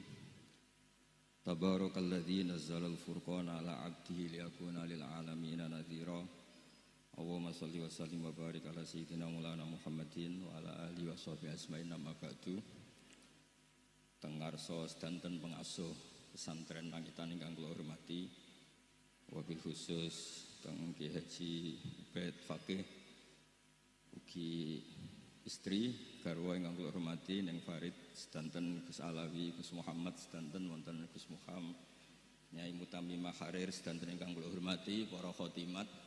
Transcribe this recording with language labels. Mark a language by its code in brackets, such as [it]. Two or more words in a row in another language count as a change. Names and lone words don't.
[ar] تبارك الذي نزل الفرقان على عبده ليكون للعالمين نذيرا. اللهم صل وسلم وبارك على سيدنا مولانا محمد وعلى آله وصحبه أجمعين أما بعد. [jv] Tengarso sedanten pengasuh pesantren Langitan ingkang kula hormati, [ar] وبالخصوص [jv] teng Ki Haji Ubaid Fakih ugi istri garwa ingkang kula hormati Neng Farid sedanten Gus Alawi, Gus Muhammad sedanten wonten Gus Muham, Nyai Mutamimah Harir sedanten ingkang kula hormati para khotimat.